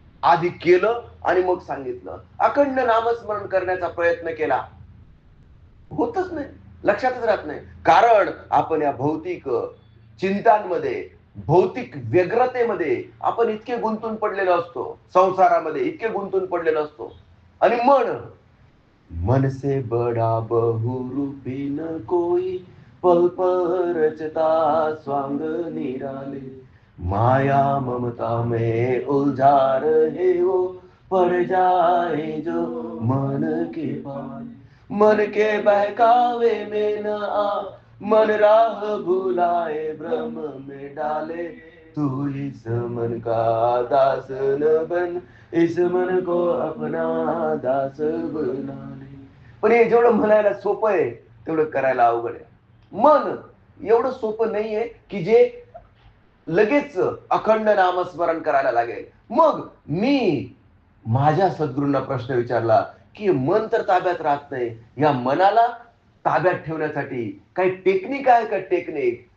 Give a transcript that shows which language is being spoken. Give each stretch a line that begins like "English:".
Marathi: आधी केलं आणि मग सांगितलं. अखंड नामस्मरण करण्याचा प्रयत्न केला, होतच नाही, लक्षातच राहत नाही. कारण आपण या भौतिक चिंतांमध्ये, भौतिक व्यग्रतेमध्ये आपण इतके गुंतून पडलेलो असतो, संसारामध्ये इतके गुंतून पडलेलो असतो. आणि
Hindi: मन से बड़ा बहुरूपी न कोई, पल पल रचता स्वांग निराले, माया ममता में उलझा रहे वो, पड़ जाए जो मन के पाले. मन के बहकावे में न आ, मन राह भुलाए भ्रम में डाले, तू इस मन का दास न बन, इस मन को अपना दास बना ले.
Marathi: पण हे जेवढं म्हणायला सोपं आहे तेवढं करायला अवघड आहे. मन एवढं सोपं नाहीये की जे लगेच अखंड नामस्मरण करायला लागेल. मग मी माझ्या सद्गुरूंना प्रश्न विचारला की मन तर ताब्यात राहत नाही, या मनाला ताब्यात ठेवण्यासाठी काही टेक्निक आहे का? टेक्निक.